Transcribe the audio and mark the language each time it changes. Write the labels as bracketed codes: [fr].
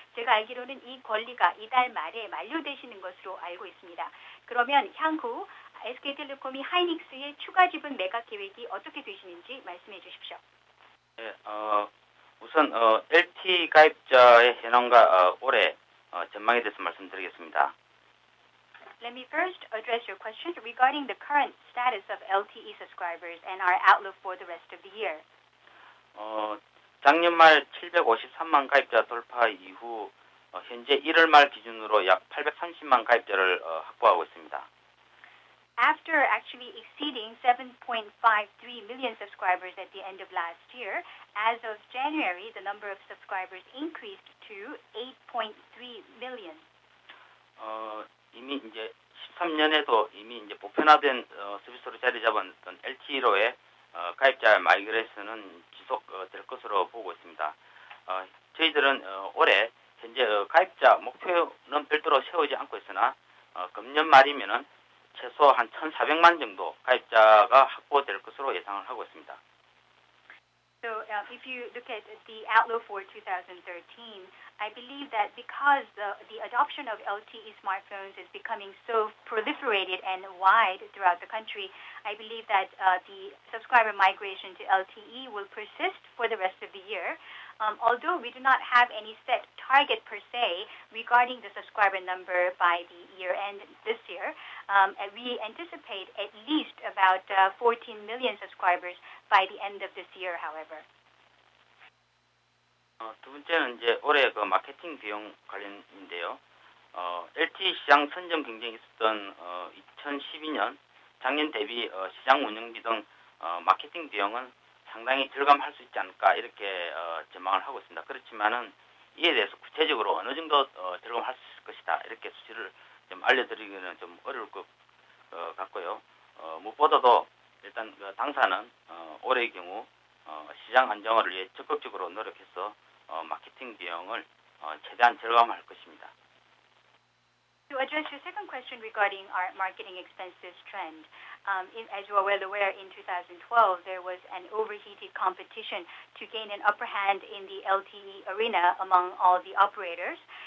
[ko] 제가 알기로는 이 권리가 이달 말에 만료되시는 것으로 알고 있습니다. 그러면 향후 SK텔레콤이 하이닉스의 추가 지분 매각 계획이 어떻게 되시는지 말씀해 주십시오. 네, 우선 LT 가입자의 현황과 올해 전망에 대해서 말씀드리겠습니다. [en] Let me first address your question regarding the current status of LTE subscribers and our outlook for the rest of the year. [ko] 작년 말 753만 가입자 돌파 이후 현재 1월 말 기준으로 약 830만 가입자를 확보하고 있습니다. [en] After actually exceeding 7.53 million subscribers at the end of last year, as of January, the number of subscribers increased to 8.3 million. [ko] 이미 이제 13년에도 이미 이제 보편화된 서비스로 자리 잡은 LTE로의 가입자 마이그레이션은 지속될 것으로 보고 있습니다. 저희들은 올해 현재 가입자 목표는 별도로 세우지 않고 있으나 금년 말이면은 최소 한 1,400만 정도 가입자가 확보될 것으로 예상을 하고 있습니다. [en] So if you look at the outlook for 2013, I believe that because the adoption of LTE smartphones is becoming so proliferated and wide throughout the country, I believe that the subscriber migration to LTE will persist for the rest of the year. Although we do not have any set target per se regarding the subscriber number by the year end this year, we anticipate at least about 14 million subscribers by the end of this year, however. [ko] 두 번째는 이제 올해 그 마케팅 비용 관련인데요. LTE 시장 선점 경쟁이 있었던 2012년 작년 대비 시장 운영비 등 마케팅 비용은 상당히 절감할 수 있지 않을까 이렇게 전망을 하고 있습니다. 그렇지만은 이에 대해서 구체적으로 어느 정도 절감할 수 있을 것이다 이렇게 수치를 좀 알려드리기는 좀 어려울 것 같고요. 무엇보다도 일단 그 당사는 올해의 경우 시장 안정화를 위해 적극적으로 노력해서 마케팅 비용을 최대한 절감할 것입니다. [en] To address your second question regarding our marketing expenses trend, as you are well aware, in 2012 there was an overheated competition to gain an upper hand in the LTE arena among all the operators.